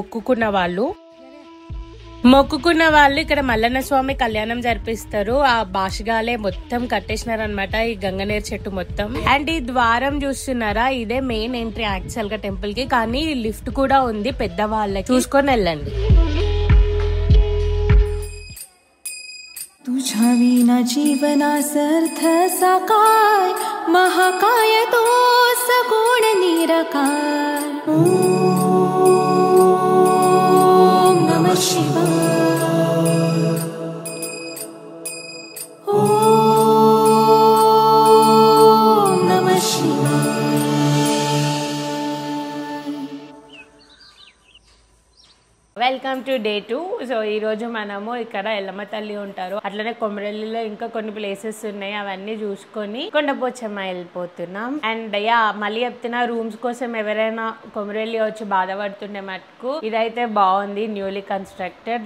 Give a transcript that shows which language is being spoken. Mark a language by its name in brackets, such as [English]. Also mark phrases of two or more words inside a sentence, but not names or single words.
[Telugu] మొక్కుకున్న వాళ్ళు ఇక్కడ మల్లన్న స్వామి కళ్యాణం జరిపిస్తారు. ఆ భాషగాలే మొత్తం కట్టేసినారు అనమాట ఈ గంగనేరు చెట్టు మొత్తం. అండ్ ఈ ద్వారం చూస్తున్నారా, ఇదే [English] main entry [Telugu] యాక్చువల్ గా టెంపుల్ కి. కానీ లిఫ్ట్ కూడా ఉంది పెద్దవాళ్ళకి, చూసుకొని వెళ్ళండి. [Marathi] तुझ्या विना जीवनासर्थ साकार महाकाय तो सगुण निराकार [Sanskrit] ओम नमः शिवाय ओम नमः शिवाय. [English] welcome to day 2. [Telugu] సో ఈ రోజు మనము ఇక్కడ ఎల్లమ్మ తల్లి ఉంటారు, అట్లనే కొమరెల్లిలో ఇంకా కొన్ని ప్లేసెస్ ఉన్నాయి, అవన్నీ చూసుకొని కొండపోచమ్మ వెళ్ళిపోతున్నాం. అండ్ మళ్ళీ చెప్తున్నా, రూమ్స్ కోసం ఎవరైనా కొమరెల్లి వచ్చి బాధపడుతుండే మటుకు ఇదైతే బాగుంది, [English] newly constructed.